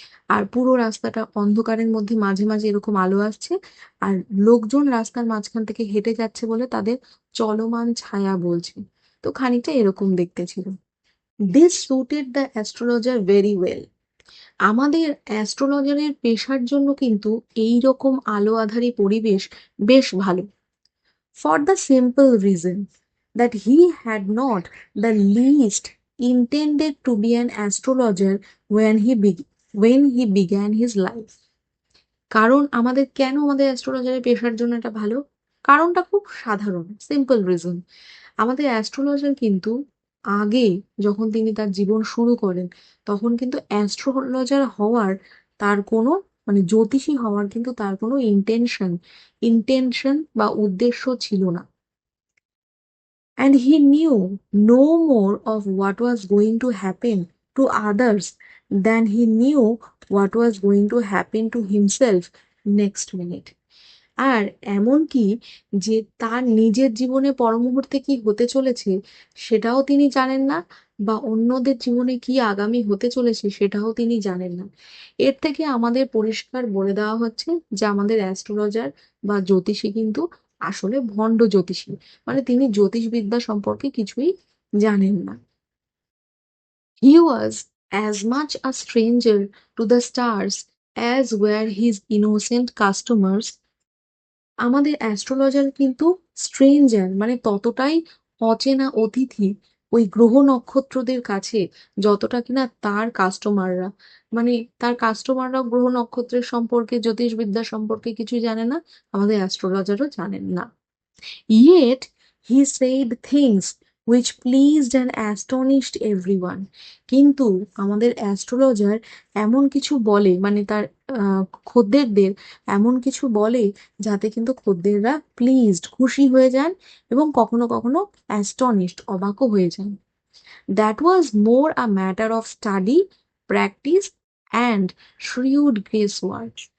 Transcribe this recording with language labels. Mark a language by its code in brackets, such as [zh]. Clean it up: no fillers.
[bn] আর পুরো রাস্তাটা অন্ধকারের মধ্যে মাঝে মাঝে এরকম আলো আসছে, আর লোকজন রাস্তার মাঝখান থেকে হেঁটে যাচ্ছে বলে তাদের চলমান ছায়া বলছে। তো খানিকটা এরকম দেখতে ছিল। [en] This suited the astrologer very well. [bn] আমাদের অ্যাস্ট্রোলজারের পেশার জন্য কিন্তু এই রকম আলো আঁধারি পরিবেশ বেশ ভালো। [en] For the simple reason that he had not the least intended to be an astrologer when he began his life. [bn] কারণ আমাদের অ্যাস্ট্রোলজারের পেশার জন্য এটা ভালো? কারণটা খুব সাধারণ, [en] Simple reason. [bn] আমাদের অ্যাস্ট্রোলজার কিন্তু আগে যখন তিনি তার জীবন শুরু করেন, তখন কিন্তু অ্যাস্ট্রোলজার হওয়ার তার কোনো মানে জ্যোতিষী হওয়ার কিন্তু তার কোনো ইন্টেনশন বা উদ্দেশ্য ছিল না। [en] And he knew no more of what was going to happen to others than he knew what was going to happen to himself next minute. [bn] আর এমনকি যে তার নিজের জীবনে পরমুহূর্তে কি হতে চলেছে সেটাও তিনি জানেন না, বা অন্যদের জীবনে কি আগামী হতে চলেছে সেটাও তিনি জানেন না। এর থেকে আমাদের পরিষ্কার বলে দেওয়া হচ্ছে যে আমাদের অ্যাস্ট্রোলজার বা জ্যোতিষী কিন্তু আসলে ভণ্ড জ্যোতিষী, মানে তিনি জ্যোতিষবিদ্যা সম্পর্কে কিছুই জানেন না। [en] He was as much a stranger to the stars as were his innocent customers। [bn] আমাদের অ্যাস্ট্রোলজার কিন্তু স্ট্রেঞ্জার, মানে ততটাই অচেনা অতিথি ওই গ্রহ নক্ষত্রদের কাছে যতটা কিনা তার কাস্টমাররা। মানে তার কাস্টমাররা গ্রহ নক্ষত্রের সম্পর্কে, জ্যোতিষবিদ্যা সম্পর্কে কিছু জানে না, আমাদের অ্যাস্ট্রোলজারও জানেন না। [en] Yet he said things which pleased and astonished everyone। [bn] কিন্তু আমাদের অ্যাস্ট্রোলজার এমন কিছু বলে, মানে তার খদ্দেরদের এমন কিছু বলে যাতে কিন্তু খদ্দেররা প্লিজড, খুশি হয়ে যান, এবং কখনো কখনো অ্যাস্টনিশড, অবাকও হয়ে যান। [en] That was more a matter of study, practice and shrewd guess work.